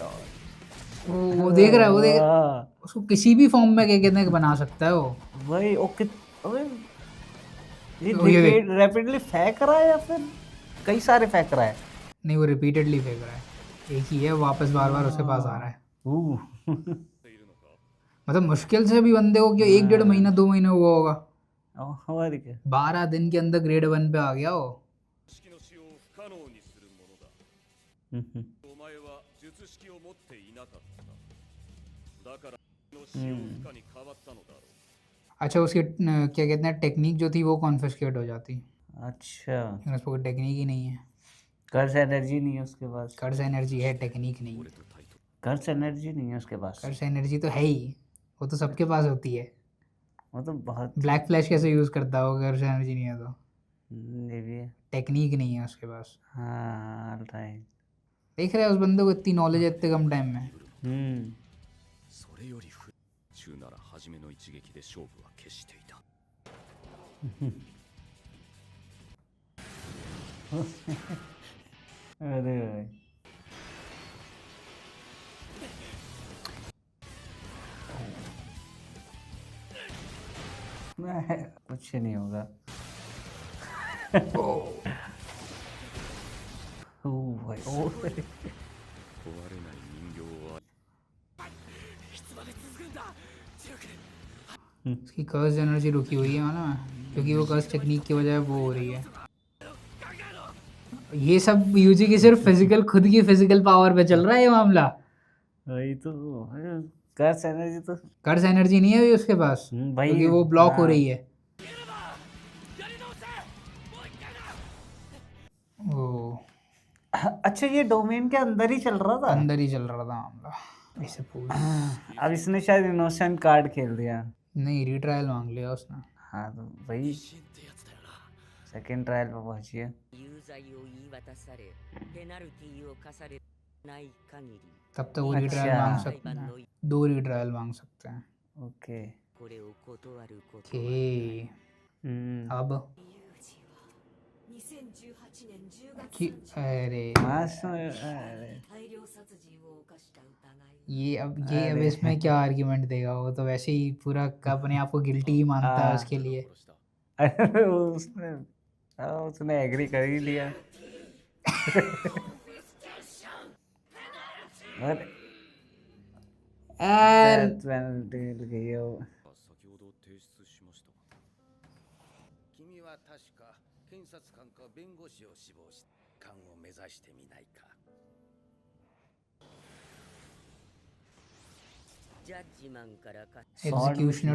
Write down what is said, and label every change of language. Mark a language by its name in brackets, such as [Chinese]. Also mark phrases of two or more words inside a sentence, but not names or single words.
[Hindi] वो देख रहा है, वो देख, हाँ, उसको किसी भी फॉर्म में क्या कहते हैं बना सकता है वो। भाई ओके ओए ये ये देख। रैपिडली फेंक रहा है या फिर कई सारे फेंक रहा है नहीं, वो रिपीटेडली फेंक रहा है, एक ही है, वापस बार बार उसके पास आ रहा है। [Japanese] ているのか [Hindi] मतलब मुश्किल से भी बंदे को क्या 1-1.5 महीना 2 महीने हुआ होगा, और क्या 12 दिन के अंदर ग्रेड 1 पे आ गया वो। [Japanese] 式の使用を不可能にするものだ [Hindi] हम्म, [Japanese] お前は術式を持っていなかっただからの使用不可に変わったのだろう [Hindi] अच्छा, उसकी क्या कहते हैं टेक्निक जो थी वो कॉन्फिस्केट हो जाती, अच्छा लेकिन उसको टेक्निक ही नहीं है। कर्स एनर्जी नहीं है उसके पास कर्स एनर्जी है, टेक्निक नहीं। [Japanese] 俺と対等 [Hindi] कर्स एनर्जी नहीं है उसके पास कर्स एनर्जी तो है ही, वो तो सबके पास होती है। वो तो बहुत ब्लैक फ्लैश कैसे यूज़ करता है वो, कर्स एनर्जी नहीं है तो। ये भी है टेक्निक नहीं है उसके पास। हाँ राइट देख रहे हैं उस बंदे को इतनी नॉलेज है इतने कम टाइम में। [Japanese] それより中なら初めの一撃で勝負は決していた [Hindi] अरे भाई कुछ नहीं होगा ओ भाई ओ [Japanese] 壊れない人形は [Hindi] उसकी कर्स एनर्जी रुकी हुई है मालूम है, क्योंकि वो कर्स टेक्निक की वजह वो हो रही है। ये सब यूजी की सिर्फ फिजिकल, खुद की फिजिकल पावर पे चल रहा है ये मामला। वही तो कर्स एनर्जी तो कर्स एनर्जी नहीं है अभी उसके पास, भाई क्योंकि वो ब्लॉक हो हाँ, रही है। ओ, अच्छा ये डोमेन के अंदर ही चल रहा था अंदर ही चल रहा था मामला, ऐसे पूछ। अब इसने शायद इनोसेंट कार्ड खेल दिया नहीं, रिट्रायल मांग लिया उसने। हाँ तो वही [Japanese] 神ってやつだよな [Hindi] सेकंड ट्रायल पे पहुंची है। [Japanese] 有罪を言い渡されペナルティを課されない限り [Hindi] तब तक वो रीट्रायल मांग अच्छा। [Japanese] 裁 [Hindi] सकते [Japanese] 判 [Hindi] हैं, [Japanese] の [Hindi] 2 रीट्रायल मांग सकते हैं. ओके। [Japanese] これを断ることは [Hindi] ओके अब [Japanese] 2018 年10月 [Hindi] कि 30 अरे अरे [Japanese] 大量殺人を犯した疑い [Hindi] ये अब अरे। इसमें क्या आर्ग्यूमेंट देगा, वो तो वैसे ही पूरा अपने आप को गिल्टी ही मानता है हाँ। उसके लिए. [Japanese] 殺した [Hindi] अरे उसने एग्री कर ही लिया। अरे यार डेथ पेनल्टी गई है वो। [Japanese] 先ほど提出しましたが君は確か検察官か弁護士を志望し官を目指してみないか。ジャッジマンからか [Hindi] एग्जीक्यूशनर